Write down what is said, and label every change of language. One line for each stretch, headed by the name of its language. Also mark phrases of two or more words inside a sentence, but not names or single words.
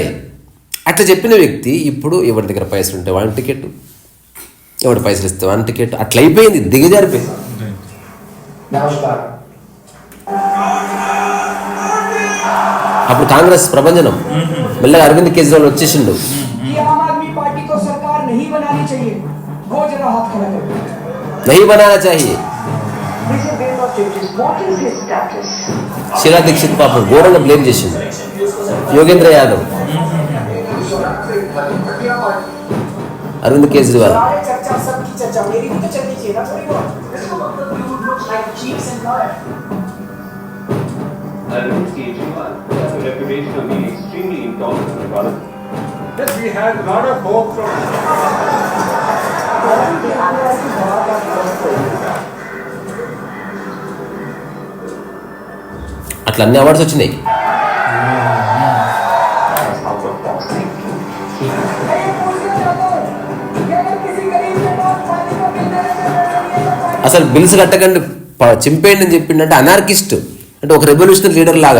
Telugu: అట్లా చెప్పిన వ్యక్తి ఇప్పుడు ఎవరి దగ్గర పైసలు ఉంటే వాడిని టికెట్, ఎవరి పైసలు ఇస్తే వాడిని టికెట్, అట్లా అయిపోయింది, దిగజారిపోయింది. అప్పుడు కాంగ్రెస్ ప్రభంజనం మెల్లగా అరవింద్ కేజ్రీవాల్ వచ్చేసిండు.
Hindi: नहीं बनाना चाहिए.
Telugu: शीला दीक्षित పాపం ఘోరంగా బ్లేమ్ చేసింది. యోగేంద్ర యాదవ్, అరవింద్ కేజ్రీవాల్.
English: Arvind Kejriwal has a reputation of being extremely intolerant and violent. Yes, we had a lot of hope from.
Telugu: అట్లా అన్ని అవార్డ్స్ వచ్చినాయి. అసలు బిల్స్ కట్టకండి చింపేయండి అని చెప్పిండంటే అనార్కిస్ట్ అంటే ఒక
English: revolutionary leader
Telugu: లాగా.